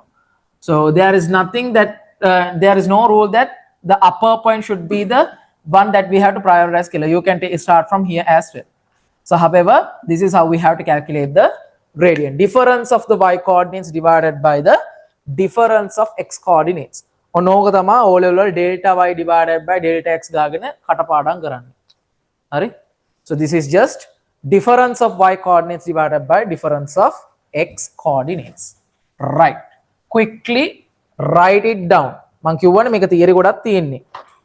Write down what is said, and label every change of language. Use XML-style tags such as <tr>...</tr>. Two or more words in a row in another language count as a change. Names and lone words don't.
<en>So there is nothing that there is no rule that the upper point should be the one that we have to prioritize killer. You can start from here as well. So however, this is how we have to calculate the gradient. Difference of the y coordinates divided by the difference of x coordinates.</en> <si>ඕක තමයි O level වල</si> <en>delta y divided by delta x</en> <si>ගාගෙන කටපාඩම් කරන්නේ. හරි?</si> <en>So this is just difference of y coordinates divided by difference of x coordinates. Right. Quickly write it down.</en> <si>මං කියවනේ මේක theory ගොඩක් තියෙන්නේ.</si>